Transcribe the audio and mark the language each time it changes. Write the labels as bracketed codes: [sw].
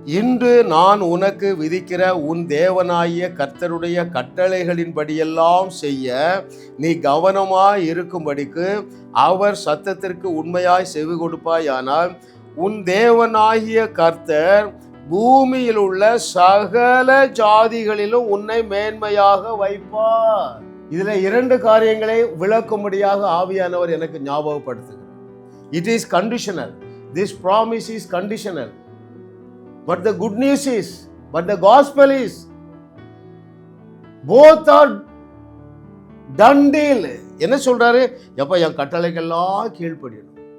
[ta] இன்று நான் உனக்கு விதிக்கிற உன் தேவனாகிய கர்த்தருடைய கட்டளைகளின்படியெல்லாம் செய்ய நீ கவனமாய் இருக்கும்படிக்கு அவர் சத்தத்திற்கு உண்மையாய் செவி கொடுப்பாயானால் உன் தேவனாகிய கர்த்தர் பூமியில் உள்ள சகல ஜாதிகளிலும் உன்னை மேன்மையாக வைப்பார். இதுல 2 காரியங்களை விளக்கும்படியாக ஆவியானவர் எனக்கு ஞாபகப்படுத்துகிறார். [en] It is conditional. This promise is conditional. But the good news is, but the gospel is, both are done deal. [ta] என்ன சொல்றாரு? எப்ப என் கட்டளைக்கெல்லாம் கீழ்ப்படியணும்.